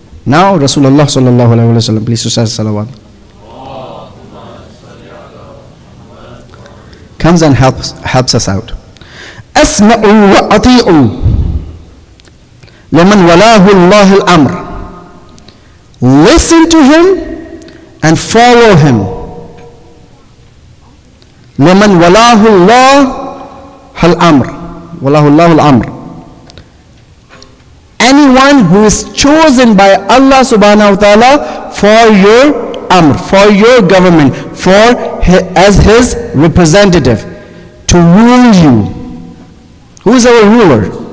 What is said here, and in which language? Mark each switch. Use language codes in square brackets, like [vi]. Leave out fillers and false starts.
[en] Now Rasulullah [ar] sallallahu alaihi wasallam, [en] please recite salawat, comes and helps us out. [ar] Asma'u wa ati'u liman walahu Allah al-amr. [en] Listen to him and follow him. [ar] لمن ولاه الله الأمر ولاه الله الأمر. [en] Anyone who is chosen by Allah [ar] subhanahu wa ta'ala [en] for your amr, for your government, as his representative to rule you. Who is our ruler?